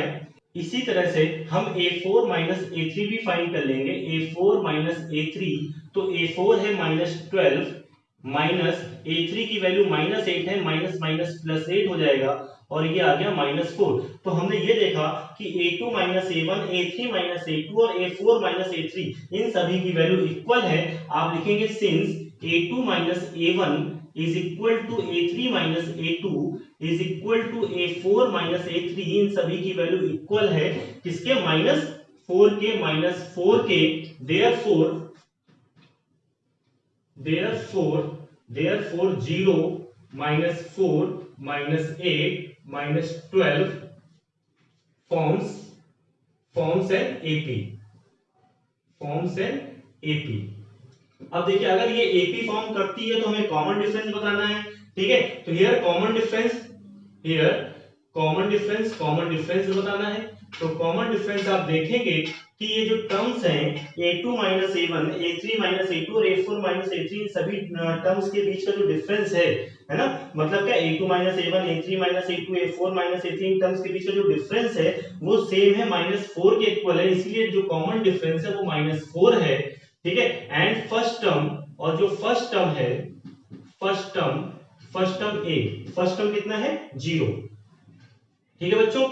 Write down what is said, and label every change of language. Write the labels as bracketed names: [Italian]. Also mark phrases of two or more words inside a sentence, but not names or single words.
[Hindi] इसी तरह से हम a4 माइनस a3 भी फाइंड कर लेंगे, a4 माइनस a3, तो a4 है -12 माइनस a3 की वैल्यू -8 है, [English] minus minus plus [Hindi] 8 हो जाएगा और ये आ गया -4। तो हमने ये देखा कि a2 माइनस a1, a3 माइनस a2 और a4 माइनस a3 इन सभी की वैल्यू इक्वल है। आप लिखेंगे सिंस a2 माइनस a1 [English] is equal to [Hindi] a3 माइनस a2 [English] is equal to [Hindi] a4 माइनस a3, इन सभी की वैल्यू इक्वल है किसके, -4 के, -4 के। [English] therefore 0 -4 -8 -12 forms an AP। [Hindi] अब देखिए अगर ये AP फॉर्म करती है तो हमें [English] common difference [Hindi] बताना है, ठीक है। तो [English] here common difference [Hindi] बताना है। तो [English] common difference [Hindi] आप देखेंगे कि ये जो टर्म्स हैं a2 माइनस a1, a3 माइनस a2 और a4 माइनस a3, सभी टर्म्स के बीच का जो डिफरेंस है ना, मतलब क्या a2 माइनस a1, a3 माइनस a2, a4 माइनस a3, इन टर्म्स के बीच का जो डिफरेंस है वो सेम है, -4 के इक्वल है, इसलिए जो [English] common difference [Hindi] है वो -4 है, ठीक है। [English] and first term, [Hindi] और जो [English] first term [Hindi] है, [English] first term [Hindi] कितना है, 0, ठीक है बच्चों।